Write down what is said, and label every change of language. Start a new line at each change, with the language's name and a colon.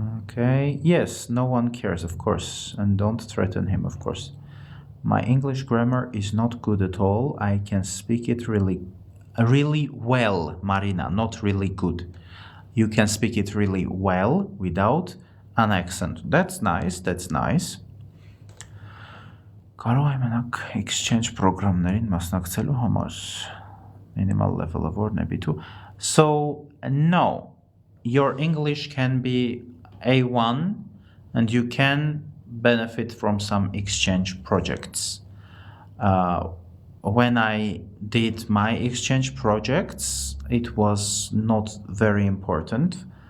English: Okay, yes, no one cares, of course, and don't threaten him, of course. My English grammar is not good at all. I can speak it really well, Marina, not really good. You can speak it really well without an accent. That's nice, that's nice.
Armenian: Կարող եմ մենակ exchange program-ներին մասնակցելու համար
English: minimal level of
Armenian: որն է B2.
English: So, no, your English can be A1 and you can benefit from some exchange projects. When I did my exchange projects, it was not very important.